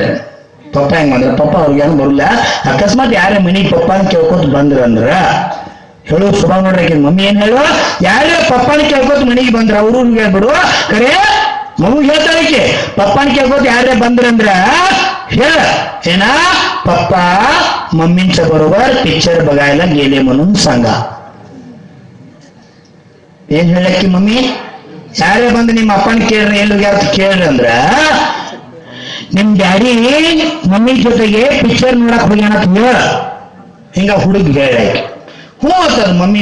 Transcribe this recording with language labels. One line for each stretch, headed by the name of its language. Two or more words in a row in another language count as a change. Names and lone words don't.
Kannada: ಪಪ್ಪ ಹೆಂಗ್ ಬಂದ್ರ ಪಪ್ಪ ಅವ್ರಿಗೆ ಏನು ಬರಲ್ಲ. ಅಕಸ್ಮಾತ್ ಯಾರೇ ಮನಿಗೆ ಪಪ್ಪನ ಕೇಳ್ಕೊತ ಬಂದ್ರಂದ್ರ ಹೇಳು ಸ್ವಭಾವ ನೋಡ್ರಿ. ಮಮ್ಮಿ ಏನ್ ಹೇಳು, ಯಾರೇ ಪಪ್ಪನ ಕೇಳ್ಕೊತ ಮನಿಗೆ ಬಂದ್ರ ಅವ್ರಿಗೆ ಹೇಳ್ಬಿಡು. ಕರೆ ಮಗು ಹೇಳ್ತಾಳಕ್ಕೆ, ಪಪ್ಪನ ಕೇಳ್ಕೊತ ಯಾರೇ ಬಂದ್ರಂದ್ರ ಹೇಳ ಏನ, ಪಪ್ಪ
Marathi: मम्मींच्या बरोबर पिक्चर बघायला गेले म्हणून सांगा.
Kannada: ಏನ್ ಹೇಳಕ್ಕಿ ಮಮ್ಮಿ ಯಾರೇ ಬಂದು ನಿಮ್ಮ ಅಪ್ಪನ ಕೇಳ್ರಿ, ಎಲ್ಲೋಗ್ಯಾರ ಕೇಳ್ರಿ ಅಂದ್ರ ನಿಮ್ ಡ್ಯಾಡಿ ಮಮ್ಮಿ ಜೊತೆಗೆ ಪಿಕ್ಚರ್ ನೋಡಕ್ ಹೋಗ್ಯಾನ ಹೇಳ. ಹಿಂಗ ಹುಡುಗಿ ಹೇಳಕ್ಕೆ ಹ್ಞೂ ಅಂತದ ಮಮ್ಮಿ.